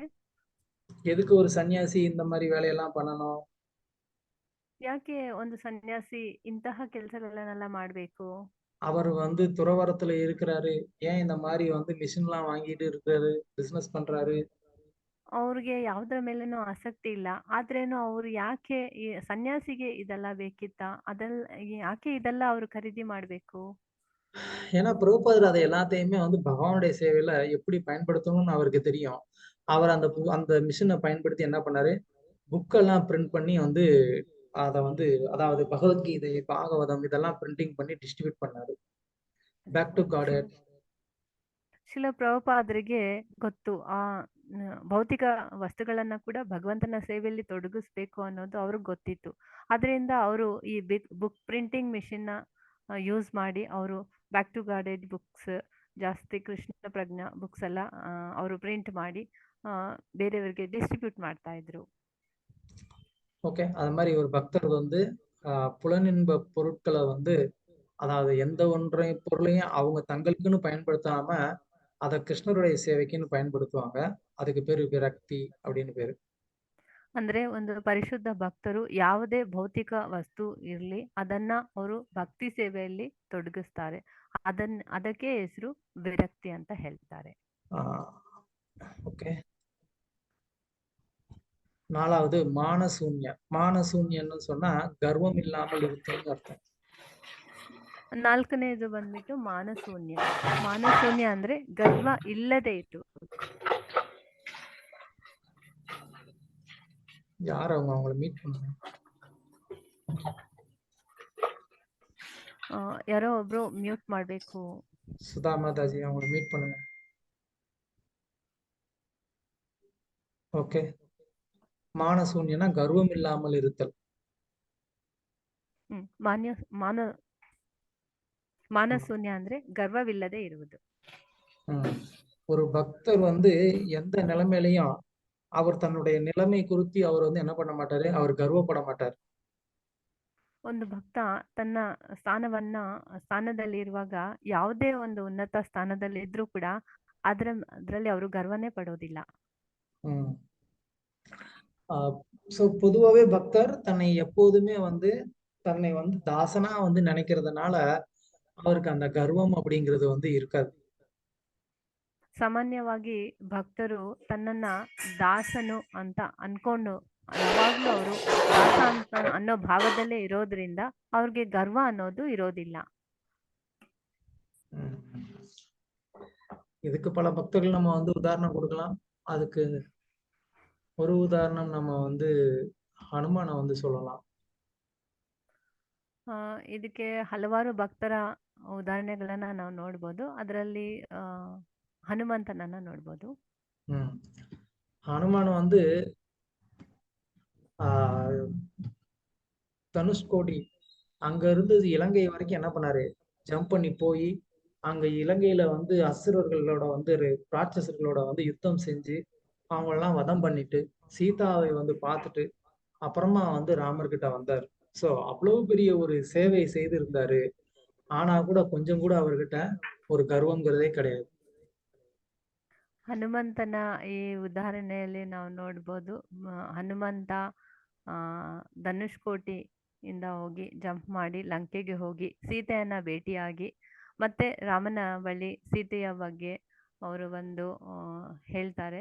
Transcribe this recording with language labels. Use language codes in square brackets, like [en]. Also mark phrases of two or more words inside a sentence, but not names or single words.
[ta] எதுக்கு ஒரு சன்னியாசி இந்த மாதிரி வேலையெல்லாம் பண்ணணும்? [kn] ಯಾಕೆ ಒಂದು ಸನ್ಯಾಸಿ ಇಂತಹ ಕೆಲಸಗಳನ್ನೆಲ್ಲ ಮಾಡ್ಬೇಕು? [ta] அவர் வந்து துறவரத்துல இருக்கிறாரு, ஏன் இந்த மாதிரி வந்து மிஷின்லாம் வாங்கிட்டு இருக்காரு, பிசினஸ் பண்றாரு? [kn] ಅವ್ರಿಗೆ ಯಾವ್ದ್ರ ಮೇಲೇನೂ ಆಸಕ್ತಿ ಇಲ್ಲ, ಆದ್ರೇನು ಅವ್ರು ಯಾಕೆ ಈ ಸನ್ಯಾಸಿಗೆ ಇದೆಲ್ಲ ಬೇಕಿತ್ತ, ಯಾಕೆ ಇದೆಲ್ಲ ಅವ್ರು ಖರೀದಿ ಮಾಡ್ಬೇಕು? [ta] ஏன்னா பிரபுபாதர் அதை எல்லாத்தையுமே வந்து பகவானுடைய சேவையில எப்படி பயன்படுத்தணும்னு அவருக்கு தெரியும். அவர் அந்த மிஷினை பயன்படுத்தி என்ன பண்ணாரு, புக்கெல்லாம் பிரிண்ட் பண்ணி வந்து அதை வந்து அதாவது பகவத்கீதை, பாகவதம் இதெல்லாம் பிரிண்டிங் பண்ணி டிஸ்ட்ரிபியூட் பண்ணாரு. பேக் டு காட். [kn] ಶಿಲ ಪ್ರಭುಪಾದರಿಗೆ ಗೊತ್ತು ಭೌತಿಕ ವಸ್ತುಗಳನ್ನ ಕೂಡ ಭಗವಂತನ ಸೇವೆಯಲ್ಲಿ ತೊಡಗಿಸ್ಬೇಕು ಅನ್ನೋದು ಅವ್ರಿಗೆ ಗೊತ್ತಿತ್ತು. ಅದರಿಂದ ಅವರು ಈ [en] book printing machine [kn] ಯೂಸ್ ಮಾಡಿ ಅವರು ಬ್ಯಾಕ್ ಟು ಗಾಡೆಡ್ ಬುಕ್ಸ್, ಜಾಸ್ತಿ ಕೃಷ್ಣ ಪ್ರಜ್ಞಾ ಬುಕ್ಸ್ ಎಲ್ಲ ಅವರು ಪ್ರಿಂಟ್ ಮಾಡಿ ಬೇರೆಯವರಿಗೆ ಡಿಸ್ಟ್ರಿಬ್ಯೂಟ್ ಮಾಡ್ತಾ ಇದ್ರು. [ta] ஓகே, அது மாதிரி ஒரு பக்தர் வந்து புலனின்ப பொருட்களை வந்து அதாவது எந்த பொருளையும் அவங்க தங்களுக்குன்னு பயன்படுத்தாம அதை கிருஷ்ணருடைய சேவைக்குன்னு பயன்படுத்துவாங்க. அதுக்கு பேரு விரக்தி அப்படின்னு பேரு. [kn] ಅಂದ್ರೆ ಒಂದು ಪರಿಶುದ್ಧ ಭಕ್ತರು ಯಾವುದೇ ಭೌತಿಕ ವಸ್ತು ಇರ್ಲಿ ಅದನ್ನ ಅವರು ಭಕ್ತಿ ಸೇವೆಯಲ್ಲಿ ತೊಡಗಿಸ್ತಾರೆ. ಅದಕ್ಕೆ ಹೆಸರು ವಿರಕ್ತಿ ಅಂತ ಹೇಳ್ತಾರೆ. [ta] ஓகே. நாலாவது மானசூன்யம். மானசூன்யம்னு சொன்னா கர்வம் இல்லாமல் இருக்குன்னு அர்த்தம். [kn] ನಾಲ್ಕನೇದು ಬಂದ್ಬಿಟ್ಟು ಮಾನಶೂನ್ಯ. ಮಾನಶೂನ್ಯ ಅಂದ್ರೆ ಗರ್ವ ಇಲ್ಲದೆ ಇತ್ತು. [ta] யார் அவங்கள மீட் பண்ணுங்க. [kn] ಯಾರೋ ಒಬ್ರು ಮ್ಯೂಟ್ ಮಾಡ್ಬೇಕು. [ta] சுதா மாதாஜி அவங்கள மீட் பண்ணுங்க. ஓகே. மானசூன்யனா கர்வம் இல்லாமல் இருத்தல். [kn] ಮಾನಶೂನ್ಯ ಅಂದ್ರೆ ಗರ್ವವಿಲ್ಲದೆ ಇರುವುದು. [ta] ஒரு பக்தர் வந்து எந்த நிலைமையிலையும் அவர் தன்னுடைய நிலைமை குறித்து அவர் வந்து என்ன பண்ண மாட்டாரு, அவர் கர்வப்பட மாட்டார். [kn] ಒಂದು ಭಕ್ತ ತನ್ನ ಸ್ಥಾನದಲ್ಲಿ ಇರುವಾಗ ಯಾವುದೇ ಒಂದು ಉನ್ನತ ಸ್ಥಾನದಲ್ಲಿ ಇದ್ರೂ ಕೂಡ ಅದರಲ್ಲಿ ಅವರು ಗರ್ವನೇ ಪಡೋದಿಲ್ಲ. [ta] சோ பொதுவாவே பக்தர் தன்னை எப்போதுமே வந்து தன்னை வந்து தாசனா வந்து நினைக்கிறதுனால அவருக்கு அந்த கர்வம் அப்படிங்கிறது வந்து இருக்காது. [kn] ಸಾಮಾನ್ಯವಾಗಿ ಭಕ್ತರು ತನ್ನನ್ನ ದಾಸನು ಅಂತ ಅನ್ಕೊಂಡು ಯಾವಾಗ್ಲೂ ಅವರು ದಾಸ ಅಂತ ಅನ್ನೋ ಭಾವದಲ್ಲೇ ಇರೋದ್ರಿಂದ ಅವ್ರಿಗೆ ಗರ್ವ ಅನ್ನೋದು ಇರೋದಿಲ್ಲ. [ta] இதுக்கு பல பக்தர்கள் நம்ம வந்து உதாரணம் கொடுக்கலாம். அதுக்கு ஒரு உதாரணம் நம்ம வந்து ಹನುಮಾನ வந்து சொல்லலாம். [kn] ಇದಕ್ಕೆ ಹಲವಾರು ಭಕ್ತರ ಉದಾಹರಣೆಗಳನ್ನ ನಾವು ನೋಡ್ಬೋದು. ಅದರಲ್ಲಿ ಹನುಮಂತನನ್ನ ನೋಡ್ಬೋದು. [ta] ಹನುಮಾನ್ வந்து தனுஷ்கோடி அங்க இருந்து இலங்கை வரைக்கும் என்ன பண்ணாரு, ஜம்ப் பண்ணி போய் அங்க இலங்கையில வந்து அசுரர்களோட வந்து ராட்சசர்களோட வந்து யுத்தம் செஞ்சு அவங்க எல்லாம் வதம் பண்ணிட்டு சீதாவை வந்து பார்த்துட்டு அப்புறமா வந்து ராமர்கிட்ட வந்தார். சோ அவ்வளவு பெரிய ஒரு சேவை செய்து இருந்தாரு. ஆனா கூட கொஞ்சம் கூட அவர்கிட்ட ஒரு கர்வங்கிறதே கிடையாது. [kn] ಹನುಮಂತನ ಈ ಉದಾಹರಣೆಯಲ್ಲಿ ನಾವು ನೋಡ್ಬೋದು, ಹನುಮಂತ ಧನುಷ್ಕೋಟಿ ಇಂದ ಹೋಗಿ ಜಂಪ್ ಮಾಡಿ ಲಂಕೆಗೆ ಹೋಗಿ ಸೀತೆಯನ್ನ ಭೇಟಿಯಾಗಿ ಮತ್ತೆ ರಾಮನ ಬಳಿ ಸೀತೆಯ ಬಗ್ಗೆ ಅವರು ಒಂದು ಹೇಳ್ತಾರೆ.